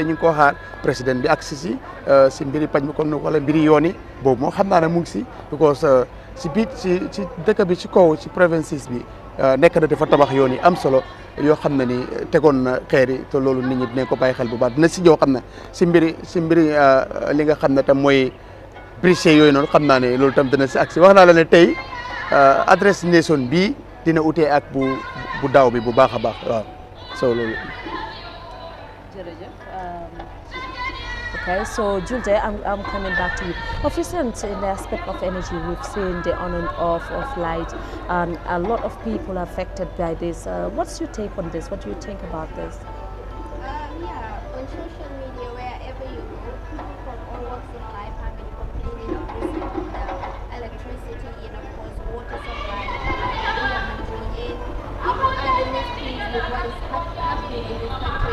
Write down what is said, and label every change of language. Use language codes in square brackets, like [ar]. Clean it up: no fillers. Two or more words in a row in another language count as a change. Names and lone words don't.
[wo] ñu ngi koo xaar président bi ak si mbiri paj mi comme wala mbiri yoon yi boobu moo xam naa ne mu ngi si because si biir si dëkk bi si kaw si provinces bi nekk na dafa tabax yoon yi am solo yoo xam ne ni tegoon na xeer yi te loolu nit ñi dinañ ko bàyyi xel bu baax dina si ñëw xam ne si mbiri li nga xam ne tam mooy briché yooyu noonu xam naa ne loolu tam dina si agsi wax naa la ne tey adresse nation bii dina utee ak bu daaw bi bu baax a baax waaw so loolu. Jërëjëf. [en] Okay, so Julte, I'm coming back to you. Of recent, in the aspect of energy, we've seen the on and off of light, and a lot of people are affected by this. What's your take on this? What do you think about this? Yeah, on social media, wherever you go, people from all walks of life have been complaining of this, the electricity and of course water supply, in with what is happening in this country.